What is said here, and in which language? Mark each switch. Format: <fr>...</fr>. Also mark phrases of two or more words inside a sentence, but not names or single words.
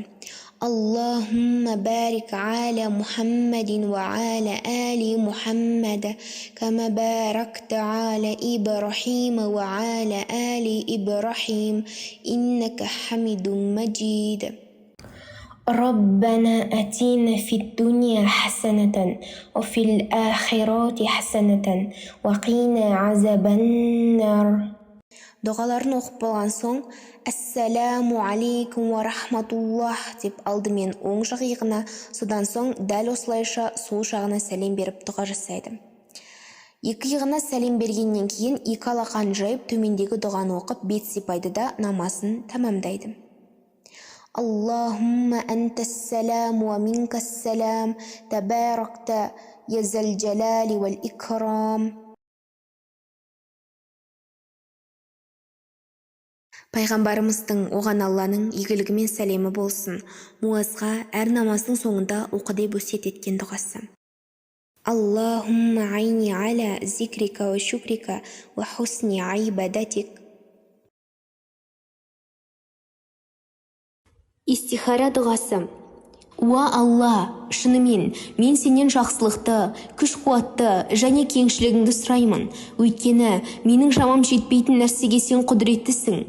<ar>اللهم بارك على محمد وعلى آل محمد كما باركت على إبراهيم وعلى آل إبراهيم إنك حميد مجيد. ربنا آتنا في الدنيا حسنة وفي الآخرة حسنة وقنا عذاب النار.</ar> <kk>Дұғаларын оқып болған соң,</kk> <ar>السلام عليكم ورحمة الله</ar> <kk>деп алдымен оң жақ иығына, содан соң дәл осылайша сол жағына сәлем беріп дұға жасайды. 2 иығына сәлем бергеннен кейін 2 алақанын жайып төмендегі дұғаны оқып бет сипайды да намазын тамамдайды.</kk> <ar>اللهم أنت السلام ومنك السلام تباركت يا ذا الجلال والإكرام.</ar> <kk>Пайғамбарымыздың оған Алланың игілігі мен сәлемі болсын. Муазға әр намаздың соңында оқы деп өсиет еткен дұғасы.</kk> <ar>اللهم أعني على ذكرك وشكرك وحسن عبادتك.</ar> <kk>Истихара дұғасы. Уа Алла, шынымен, мен сенен жақсылықты, күш-қуатты және кеңшілігіңді сұраймын. Өйткені, менің шамам жетпейтін нәрсеге сен құдіреттісің.</kk>